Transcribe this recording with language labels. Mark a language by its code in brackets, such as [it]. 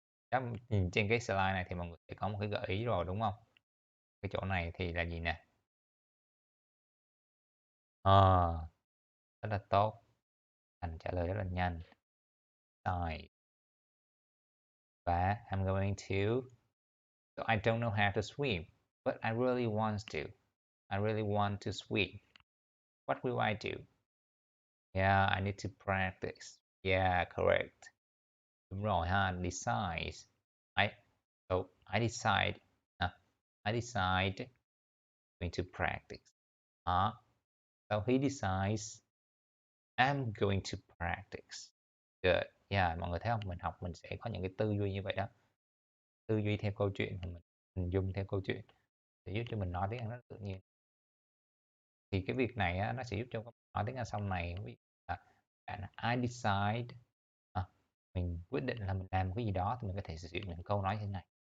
[vi] Chắc nhìn trên cái slide này thì mọi người sẽ có một cái gợi ý rồi đúng không? Cái chỗ này thì là gì nè? Rất là tốt. Thành trả lời rất là nhanh. [en] Rồi. Và I'm going to. So I don't know how to swim, but I really want to. I really want to swim. What will I do? Yeah, I need to practice. Yeah, correct. [vi] Đúng rồi ha, [en] decide. I decide. I decide going to practice. So he decides I'm going to practice. Good. [vi] Yeah, mọi người thấy không? Mình học mình sẽ có những cái tư duy như vậy đó. Tư duy theo câu chuyện, mình hình dung theo câu chuyện để giúp cho mình nói tiếng Anh rất là tự nhiên. Thì cái việc này á, nó sẽ giúp cho các bạn nói tiếng Anh sau này. Ví dụ là I decide, mình quyết định là mình làm một cái gì đó thì mình có thể sử dụng những câu nói như thế này.